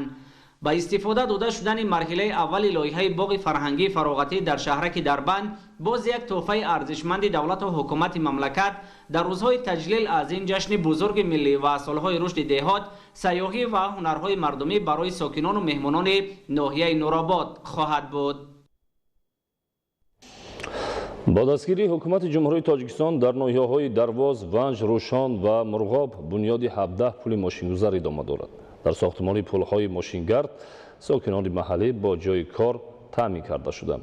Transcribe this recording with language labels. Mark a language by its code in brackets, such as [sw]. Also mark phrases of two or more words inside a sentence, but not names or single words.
[tg] ба истифода дода шудани марҳилаи аввали лоиҳаи боғи фарҳангии фароғатӣ дар шаҳраки Дарбанд боз як тӯҳфаи арзишманди давлату ҳукумати мамлакат дар рӯзҳои таҷлил аз ин ҷашни бузурги миллӣ ва солҳои рушди деҳот, сайёҳӣ ва ҳунарҳои мардумӣ барои сокинону меҳмонони ноҳияи Нуробод хоҳад буд. [fa] با دستگیری حکومت جمهوری تاجیکستان در ناحیه‌های دروازه، ونج، روشان و مرغاب بنیاد 17 پل ماشینگذار ادامه دارد. در ساختمان پل‌های ماشینگرد ساکنان محلی با جای کار تامین کرده شدند.